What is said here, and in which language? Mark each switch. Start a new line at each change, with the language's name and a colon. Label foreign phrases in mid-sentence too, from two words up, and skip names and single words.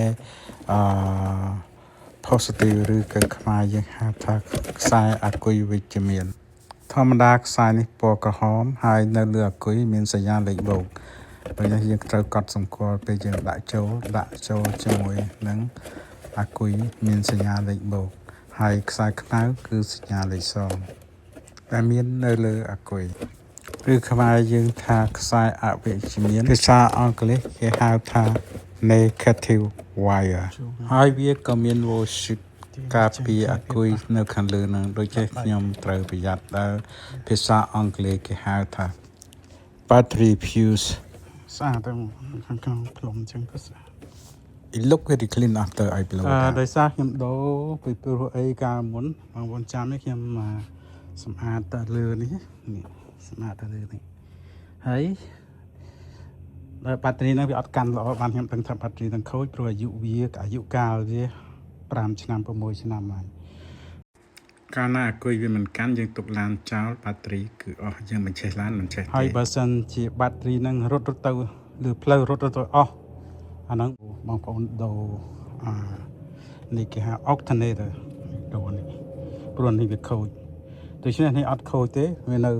Khmer: positive ឬក៏ខ្មែរយើងហៅថាខ្សែអាគុយវិជ្ជមានធម្មតាខ្សែនេះពណ៌ក្រហមហើយនៅលើអាគុយមានសញ្ញាលេខបូកដូច្នេះយើងត្រូវកត់សម្គាល់ពេលយើងដាក់ចូលជាមួយនឹងអាគុយមានសញ្ញាលេខបូកហើយខ្សែខ្មៅគឺសញ្ញាលេ ខ0ដែលមាននៅលើអាគុយឬខ្មែរយើងថាខ្សែអវិជ្ជមានភាសាអង់គ្លេសគេហៅថា
English: negative wire
Khmer: ហើយវាក៏មាន worship ការពារអាគុយនៅខាងលើនឹងដូចជាខ្ញុំត្រូវ ប្រយ័ត្នដែលភាសាអង់គ្លេសគេហៅថា
English: battery fuse
Khmer: ស្អាតទៅខាងក្នុងផ្លុំចឹងក៏ស្អាត
English: It look very clean after I blow
Khmer: ដោយសារខ្ញុំដូរ ពីព្រោះអីកាលមុនបងប្អូនចាំនេះខ្ញុំសម្អាតទៅលើនេះសម្អាតទៅលើនេះហើយដល់បាត់រីហ្នឹងវាអត់កាន់ល្អ បានខ្ញុំដឹងថាបាត់រីហ្នឹងខូចព្រោះអាយុកាលវា5ឆ្នាំ6ឆ្នាំហើយកាលណាអាគុយវាមិនកាន់យើងទុកឡានចោលបាត់រីគឺអស់យើងមិនចេះឡានមិនចេះទេហើយបើសិនជាបាត់រីហ្នឹងរត់ទៅលើផ្លូវរត់ទៅអស់អាហ្នឹងបងប្អូនដូរនេះគេហៅ alternator ដូរនេះព្រោះនេះវាខូចដូច្នេះនេះអត់ខូចទេវា